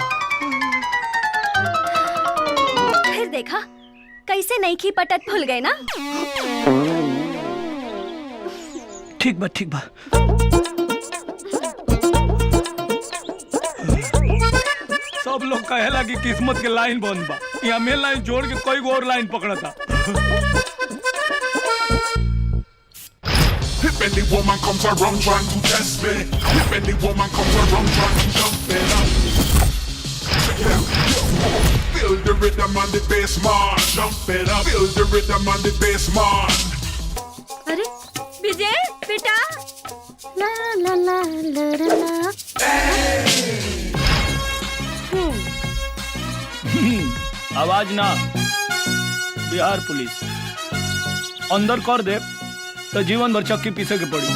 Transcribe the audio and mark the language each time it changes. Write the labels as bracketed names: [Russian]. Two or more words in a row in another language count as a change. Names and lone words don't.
[Bhojpuri] फिर देखा कैसे नईखी पटत भूल गए ना। ठीक बा ठीक बा। सब लोग कहेला कि किस्मत के लाइन बंद बा, यहाँ [English] main line [Bhojpuri] जोड़ के कोई और लाइन पकड़ा था। [English] If any woman comes around trying to test me, if any woman comes around trying to jump me, feel the rhythm on the bass, man. Jump it up, feel the rhythm on the bass, man. [Bhojpuri] अरे विजय बेटा, ला ला ला ला ला। आवाज ना, बिहार पुलिस अंदर कर दे तो जीवन भर चक्की पीछे के पड़ी।